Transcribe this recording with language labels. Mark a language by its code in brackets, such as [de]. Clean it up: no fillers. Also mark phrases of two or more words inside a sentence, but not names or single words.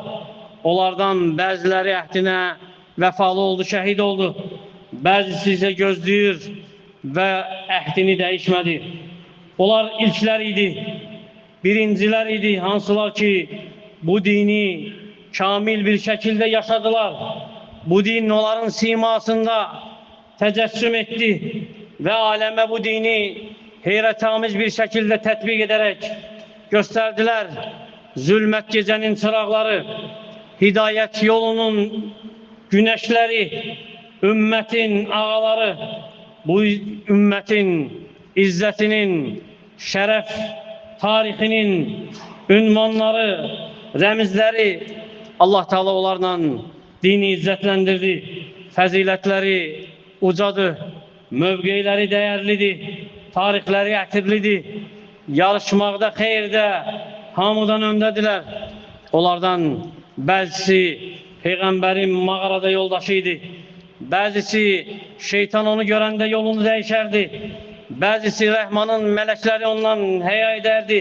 [az] Onlardan bəziləri əhdinə vəfalı oldu, şəhid oldu. Bəzisi ise gözləyir və əhdini dəyişmədi. Onlar ilklər idi, birincilər idi, hansılar ki bu dini kamil bir şekilde yaşadılar. [tr] Bu din onların simasında tecessüm etti ve aleme bu dini heyrətamiz bir şekilde tetbik ederek gösterdiler. Zulmet gecenin çıraqları, hidayet yolunun güneşleri, ümmetin ağaları, bu ümmetin izzetinin, şeref tarihinin ünvanları, remizleri Allah Teala onlarla dini izzetlendirdi. Faziletleri ucadır, mövqeyləri değerlidir, tarihleri ətirlidir. [az] Yarışmaqda, xeyirdə hamıdan öndədirlər. Onlardan bəzisi Peyğəmbərin mağarada yoldaşıydı. Bəzisi şeytan onu görəndə yolunu dəyişərdi. Bəzisi Rəhmanın mələkləri ondan həya edərdi.